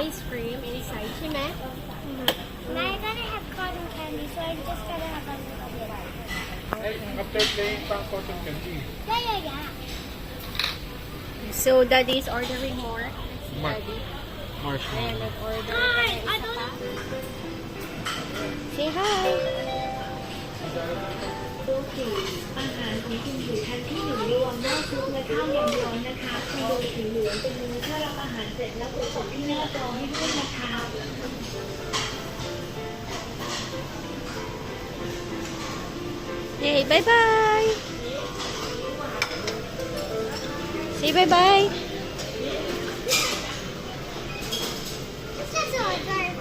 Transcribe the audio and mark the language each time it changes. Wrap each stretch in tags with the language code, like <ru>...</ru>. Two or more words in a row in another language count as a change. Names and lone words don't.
<en>ice cream inside. Shime. Now I gotta have cotton candy, so I just gotta have a little bit. Hey, after playing pang cotton candy. Yeah. So Daddy's ordering more. Mark. Daddy. Marshmallow. And let's order. Hi,</en> <tl>tayo</tl> <en>I</en> <tl>isa</tl> <en>don't- pa. Say hi.</en> <th>อาหารของคุณอยู่ชั้นที่หนึ่งรวมหม้อซุปและข้าวยำร้อนนะคะคอนโดสีเหลืองเป็นเมนูถ้ารับอาหารเสร็จแล้วกดส่งที่หน้าจอให้ด้วยนะคะ</th> <en>Hey, bye-bye. Say bye-bye. This is order.</en>